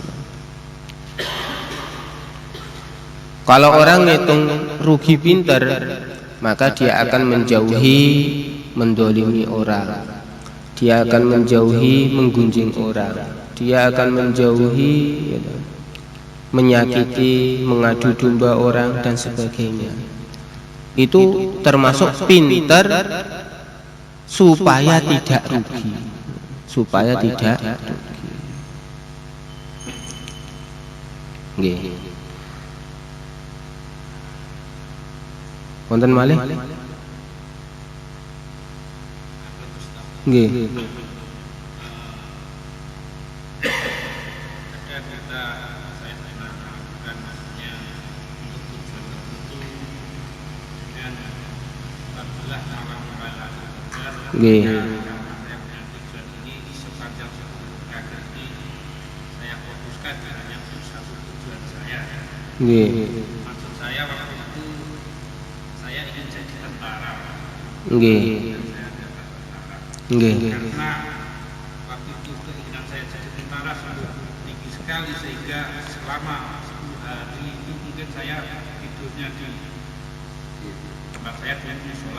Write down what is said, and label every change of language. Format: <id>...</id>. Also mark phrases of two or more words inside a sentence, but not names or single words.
<id>Kalau orang ngitung rugi pinter, maka dia akan menjauhi mendolimi orang, dia akan menjauhi menggunjing orang, dia akan menjauhi menyakiti, mengadu domba orang dan sebagainya. Itu termasuk pinter supaya tidak rugi, supaya tidak rugi.</id> <jv>Nggih. Wonten malih? Nggih. Nggih. Nggih.</jv> <id>Maksud saya waktu itu saya ingin jadi tentara.</id> <jv>Nggih. Nggih.</jv> <id>Karena waktu itu keinginan saya jadi tentara sungguh tinggi sekali, sehingga selama 10 hari itu mungkin saya tidurnya di tempat saya di musola.</id>